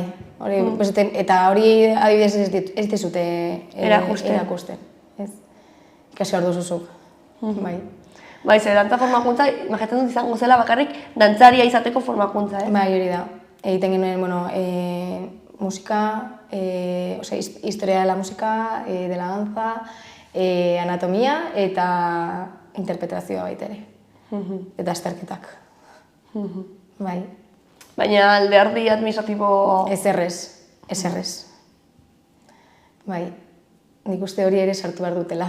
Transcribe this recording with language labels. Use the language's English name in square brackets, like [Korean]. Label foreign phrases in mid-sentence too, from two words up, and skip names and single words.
[Basque] Eta hori adibidez ez dizute erakusten. Ikasi hor duzuzuk, bai. Bai, ze dantza formakuntza, imaginatzen dut izango zela bakarrik dantzaria izateko formakuntza, eh? Bai, hori da. Egiten genuen, musika, [Spanish] historia de la música, de la danza, [Basque] anatomia eta interpretazioa baita ere. Eta azterketak. Bai. Baina alderdi administratibo... Ez errez. Bai. Nik uste hori ere sartu behar dutela.